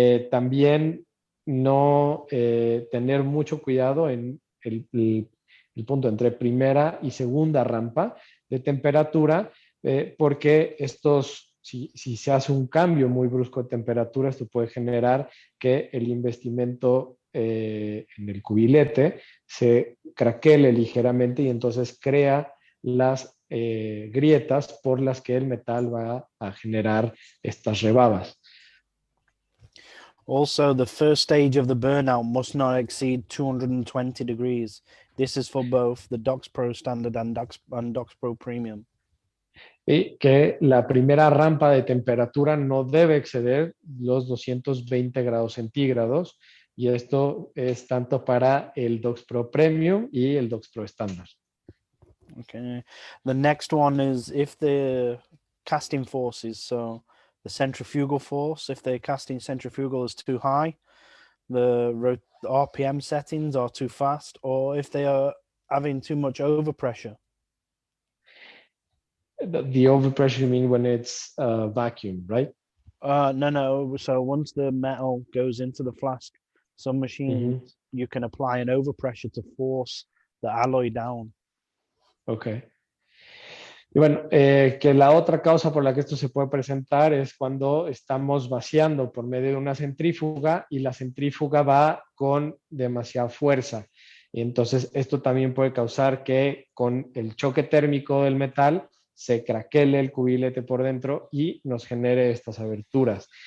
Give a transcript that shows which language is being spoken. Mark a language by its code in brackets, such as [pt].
[es] También no tener mucho cuidado en el punto entre primera y segunda rampa de temperatura, porque si se hace un cambio muy brusco de temperatura, esto puede generar que el investimento en el cubilete se craquele ligeramente y entonces crea las grietas por las que el metal va a generar estas rebabas. [en] Also, the first stage of the burnout must not exceed 220 degrees. This is for both the Docs Pro Standard and Docs Pro Premium. [es] Y que la primera rampa de temperatura no debe exceder los 220 grados centígrados. Y esto es tanto para el Docs Pro Premium y el Docs Pro Standard. [en] Okay. The next one is if the casting forces, so the centrifugal force, if the casting centrifugal is too high, the RPM settings are too fast, or if they are having too much overpressure. The overpressure, you mean when it's vacuum, right? No. So once the metal goes into the flask, some machines you can apply an overpressure to force the alloy down. Ok. [es] Y bueno, que la otra causa por la que esto se puede presentar es cuando estamos vaciando por medio de una centrífuga y la centrífuga va con demasiada fuerza. Y entonces esto también puede causar que con el choque térmico del metal se craquele el cubilete por dentro y nos genere estas aberturas.